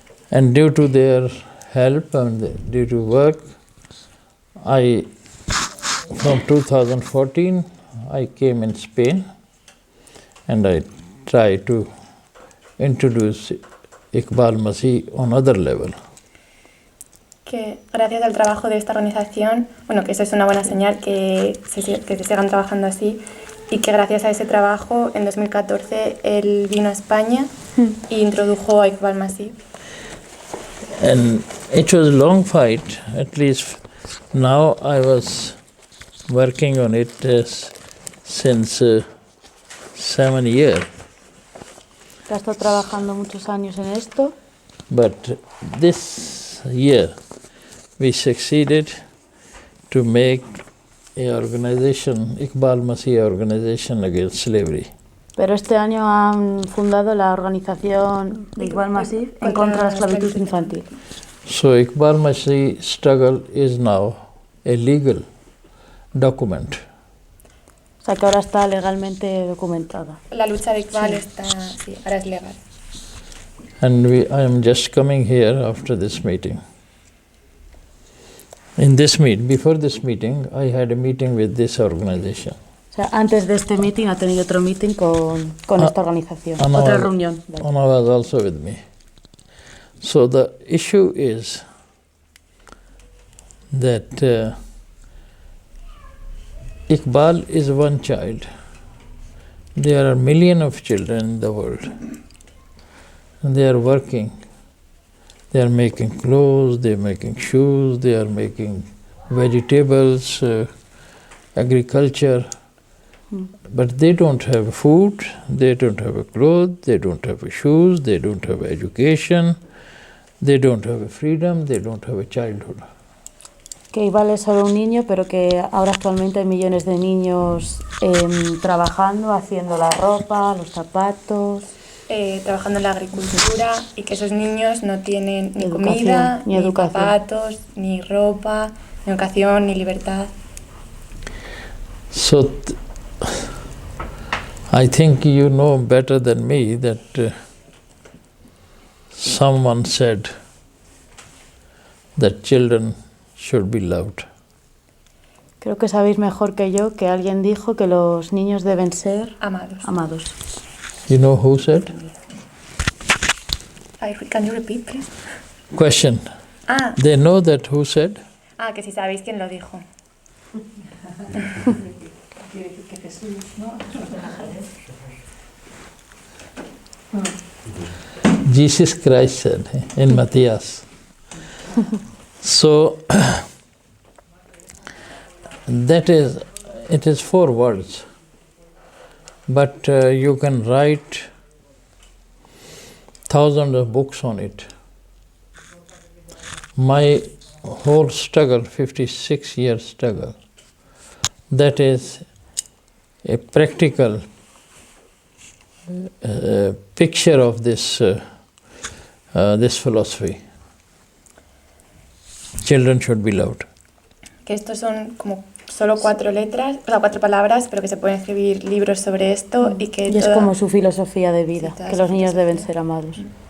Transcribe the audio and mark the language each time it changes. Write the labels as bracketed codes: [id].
[en] And due to their help and due to work, from 2014, I came in Spain and I tried to introduce Iqbal Masih on other level. [es] que gracias al trabajo de esta organización, bueno, que eso es una buena señal, que se sigan trabajando así, y que gracias a ese trabajo, en 2014, él vino a España e introdujo a Iqbal Masih. [en] And it was a long fight, at least now I was working on it since 7 years. [es] Ha estado trabajando muchos años en esto. [en] But this year we succeeded to make a organization, Iqbal Masih organization against slavery. [es] Pero este año han fundado la organización de Iqbal Masih en contra de la esclavitud infantil. [en] So Iqbal Masih struggle is now a legal document. [es] O sea que ahora está legalmente documentada. La lucha de Iqbal está, sí, ahora es legal. [en] And I am just coming here after this meeting. Before this meeting, I had a meeting with this organization. [es] O sea, antes de este meeting ha tenido otro meeting con esta organización, otra reunión. [en] Anna was also with me. So the issue is that Iqbal is one child. There are millions of children in the world. And they are working. They are making clothes, they are making shoes, they are making vegetables, agriculture. But they don't have food, they don't have clothes, they don't have shoes, they don't have education, they don't have freedom, they don't have a childhood. [es] Que Iqbal es solo un niño, pero que ahora actualmente hay millones de niños trabajando, haciendo la ropa, los zapatos. Trabajando en la agricultura, y que esos niños no tienen ni comida, ni zapatos, ni ropa, ni educación, ni libertad. [en] So I think you know better than me that someone said that children should be loved. [es] Creo que sabéis mejor que yo que alguien dijo que los niños deben ser amados. [en] You know who said? Can you repeat, please? Question. They know that who said? [es] Que si sabéis quién lo dijo. [en] Jesus Christ said in Matthias. So that is it is 4 words, but you can write thousands of books on it. My whole struggle, 56-year struggle, that is a practical picture of this philosophy. Children should be loved. [es] Que estos son como solo 4 letras, o sea, 4 palabras, pero que se pueden escribir libros sobre esto y que es como su filosofía de vida, que los niños deben ser amados.